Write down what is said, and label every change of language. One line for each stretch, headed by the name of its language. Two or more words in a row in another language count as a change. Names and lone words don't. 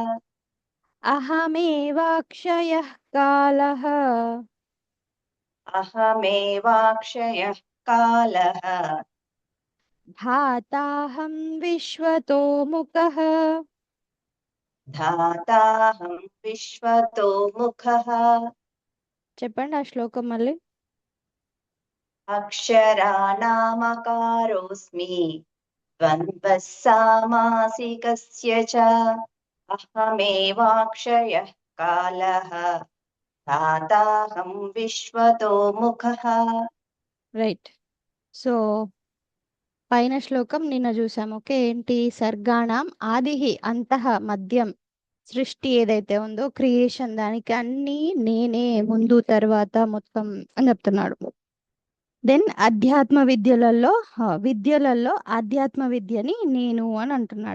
Sanskrit: अहमेवाक्षयः कालः अहमेवाक्षयः कालः धाताहं विश्वतो मुखः धाताहं विश्वतो मुखः
Telugu: చెప్పండి ఆ శ్లోకం మళ్ళీ.
Sanskrit: अक्षराणामकारोऽस्मि द्वन्द्वः सामासिकस्य च अहमेवाक्षयः कालः धाताहं विश्वतो मुखः.
Telugu: రైట్. సో పైన శ్లోకం నిన్న చూసాము. ఓకే, ఏంటి?
Sanskrit: సర్గాణం ఆదిహి అంతః మధ్యం
Telugu: సృష్టి ఏదైతే ఉందో క్రియేషన్, దానికి అన్ని నేనే, ముందు తర్వాత మొత్తం అని చెప్తున్నాడు. దెన్ అధ్యాత్మ విద్యలలో ఆధ్యాత్మ విద్యని నేను అని అంటున్నాడు.